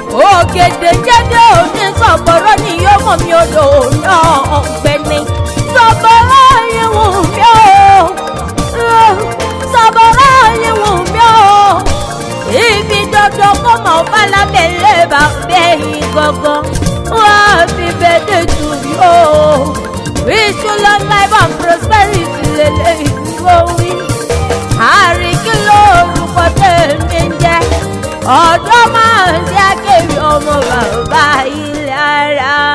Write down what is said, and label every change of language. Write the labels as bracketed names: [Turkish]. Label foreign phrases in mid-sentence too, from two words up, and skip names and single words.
[Yoruba] Ògèdè jẹ́dẹ́ òní sọ̀bọ̀rọ̀ ni yóò mọ̀ mí odò náà ọ̀gbẹ́ni. Sọ̀bọ̀rọ̀ yìí wù mí o. Sọ̀bọ̀rọ̀ yìí wù mí o. Ibi dandan kó mọ̀ bá lábẹ́ ilé bàbá yìí gangan. Wọ́n á fi bẹ́ẹ̀ tù mí o. [English] Wish you long life and prosperity [Yoruba] lélẹ́yìí ni wọ́n wí. Àríkí lórúkọ tèmi ń jẹ́. Ọ̀dọ́ máa ń jẹ́ kéwì ọmọ bàbá yìí lára.